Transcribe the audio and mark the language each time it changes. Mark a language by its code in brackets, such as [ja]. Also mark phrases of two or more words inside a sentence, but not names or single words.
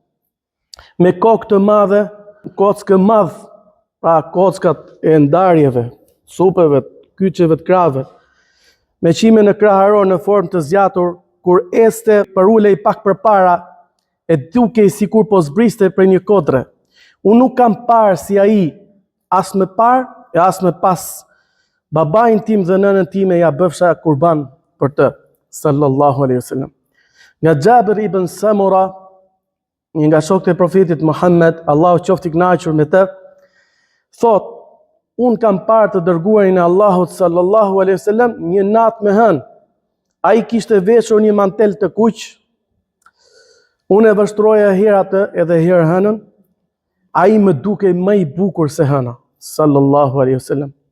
[sq] me kokë të madhe, kockë madh, pra kockat e ndarjeve, supeve, kyçeve të krave, me qime në kraharor në formë të zgjatur, kur este për ulej pak përpara, e dukej sikur po zbriste për një kodre. Unë nuk kam parë si ai, as më parë e as më pas. Babain tim dhe nënën time ja bëfsha kurban për të, [ar] صلى الله عليه وسلم. [sq] Nga Jabir ibn Samura, një nga shokët e profetit Muhammed, Allahu qoftë i kënaqur me të, thot: unë kam parë të dërguarin e Allahut [ar] صلى الله عليه وسلم [sq] një natë me hënë. Ai kishte veshur një mantel të kuq, unë e vështroja herë atë edhe herë hënën, ai më dukej më i bukur se hëna, [ar] صلى الله عليه وسلم.